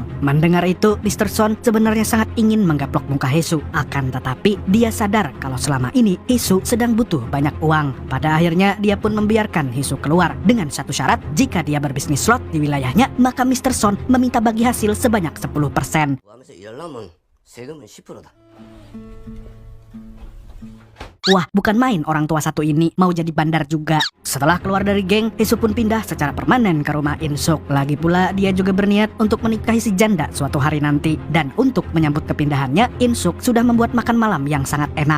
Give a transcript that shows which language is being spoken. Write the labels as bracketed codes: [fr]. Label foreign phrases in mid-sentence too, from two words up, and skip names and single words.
[id] Mendengar itu, Mr. Son sebenarnya sangat ingin menggaplok muka Hesu. Akan tetapi, dia sadar kalau selama ini Hesu sedang butuh banyak uang. Pada akhirnya, dia pun membiarkan Hesu keluar dengan satu syarat, jika dia berbisnis slot di wilayahnya, maka Mr. Son meminta bagi hasil sebanyak 10%. [ko] 하면서 일하면 세금은 10%다. [id] Wah, bukan main orang tua satu ini mau jadi bandar juga. Setelah keluar dari geng, Hesu pun pindah secara permanen ke rumah In-suk. Lagi pula, dia juga berniat untuk menikahi si janda suatu hari nanti. Dan untuk menyambut kepindahannya, In-suk sudah membuat makan malam yang sangat enak.